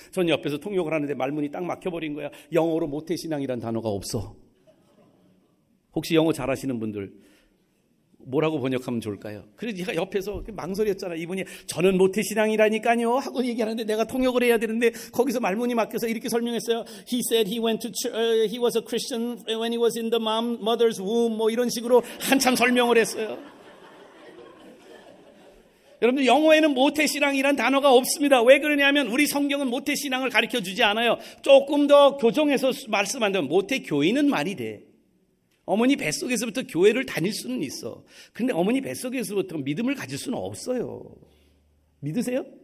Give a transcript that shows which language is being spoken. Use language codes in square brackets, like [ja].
[ko] 전 옆에서 통역을 하는데 말문이 딱 막혀버린 거야. 영어로 모태신앙이란 단어가 없어. 혹시 영어 잘하시는 분들 뭐라고 번역하면 좋을까요? 그래서 제가 옆에서 망설였잖아. 이분이 저는 모태신앙이라니까요 하고 얘기하는데 내가 통역을 해야 되는데 거기서 말문이 막혀서 이렇게 설명했어요. [en] He said he went to he was a Christian when he was in the mother's womb. [ko] 뭐 이런 식으로 한참 설명을 했어요. 여러분들 영어에는 모태신앙이란 단어가 없습니다. 왜 그러냐면 우리 성경은 모태신앙을 가르쳐주지 않아요. 조금 더 교정해서 말씀한다면 모태교인은 말이 돼. 어머니 뱃속에서부터 교회를 다닐 수는 있어. 근데 어머니 뱃속에서부터 믿음을 가질 수는 없어요. 믿으세요?